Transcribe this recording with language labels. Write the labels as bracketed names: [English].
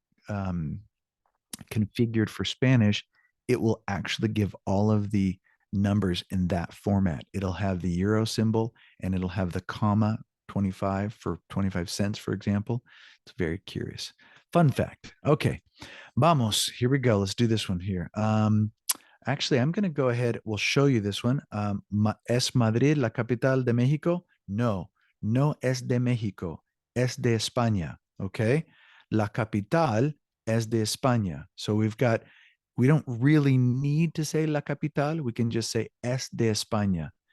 [English] configured for Spanish, it will actually give all of the numbers in that format. It'll have the euro symbol and it'll have the comma 25 for 25 cents, for example. It's very curious. Fun fact. Okay. Vamos. Here we go. Let's do this one here. Actually, I'm going to go ahead. We'll show you this one. [Spanish] ¿Es Madrid la capital de México? No, no es de México. Es de España. Okay. La capital es de España. [English] So we don't really need to say [Spanish] la capital. [English] We can just say [Spanish] es de España.